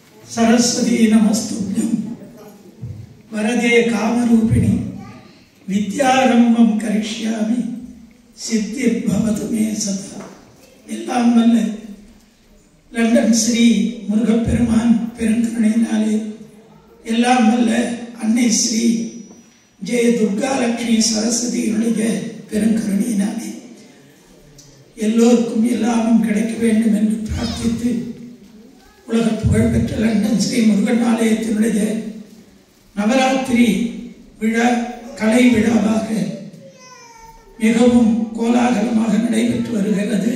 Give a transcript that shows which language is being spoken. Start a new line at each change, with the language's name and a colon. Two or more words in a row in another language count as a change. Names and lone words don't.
Sanskrit: सरस्वती नमस्तुभ्यं वरदे कामरूपिणी विद्यारंभं करिष्यामि सिद्धिर्भवतु मे सदा।
Tamil: எல்லாம் வல்ல லண்டன் ஸ்ரீ முருகப்பெருமான் பெருங்கருணையினாலே எல்லாம் வல்ல அன்னை ஸ்ரீ ஜெய துர்காலட்சுமி சரஸ்வதியினுடைய பெருங்கருணையினாலே எல்லோருக்கும் எல்லாமும் கிடைக்க வேண்டும் என்று பிரார்த்தித்து உலக புகழ்பெற்ற லண்டன் ஸ்ரீ முருகன் ஆலயத்தினுடைய நவராத்திரி விழா கலை விழாவாக மிகவும் கோலாகலமாக நடைபெற்று வருகிறது.